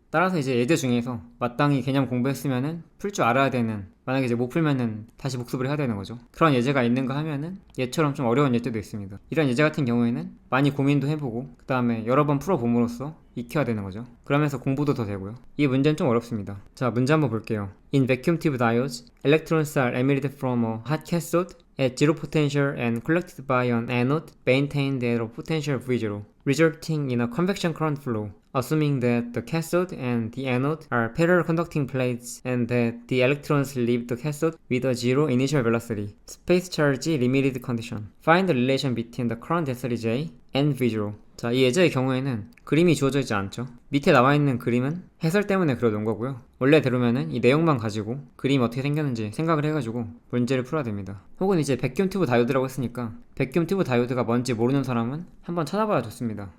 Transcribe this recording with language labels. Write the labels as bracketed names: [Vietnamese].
[Korean] 따라서 이제 예제 중에서 마땅히 개념 공부했으면은 풀 줄 알아야 되는, 만약에 이제 못 풀면은 다시 복습을 해야 되는 거죠. 그런 예제가 있는가 하면은 얘처럼 좀 어려운 예제도 있습니다. 이런 예제 같은 경우에는 많이 고민도 해보고 그 다음에 여러 번 풀어봄으로써 익혀야 되는 거죠. 그러면서 공부도 더 되고요. 이 문제는 좀 어렵습니다. 자, 문제 한번 볼게요. [English] In vacuum tube diodes, electrons are emitted from a hot cathode at zero potential and collected by an anode maintained at a potential V0, resulting in a convection current flow. Assuming that the cathode and the anode are parallel conducting plates and that the electrons leave the cathode with a zero initial velocity. Space charge limited condition. Find the relation between the current density J and V0. [Korean] 자, 이 예제의 경우에는 그림이 주어져 있지 않죠. 밑에 나와 있는 그림은 해설 때문에 그려놓은 거고요. 원래대로면은 이 내용만 가지고 그림이 어떻게 생겼는지 생각을 해가지고 문제를 풀어야 됩니다. 혹은 이제 백큐um 튜브 다이오드라고 했으니까 백큐um 튜브 다이오드가 뭔지 모르는 사람은 한번 찾아봐야 좋습니다.